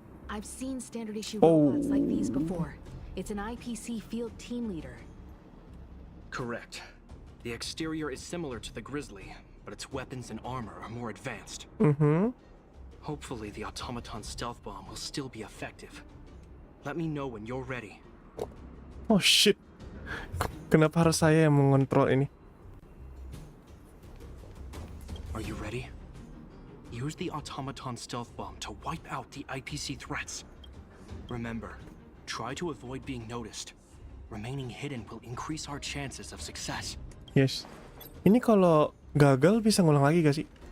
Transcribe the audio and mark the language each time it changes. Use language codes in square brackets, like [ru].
[en] I've seen standard issue robots like these before. It's an IPC field team leader. Correct. The exterior is similar to the Grizzly, but its weapons and armor are more advanced. Hopefully the automaton stealth bomb will still be effective. Let me know when you're ready. Oh shit. [id] Kenapa harus saya yang mengontrol ini? [en] Are you ready? Use the automaton stealth bomb to wipe out the IPC threats. Remember, try to avoid being noticed. Remaining hidden will increase our chances of success. [id] Yes. Ini kalau gagal bisa ngulang lagi gak sih?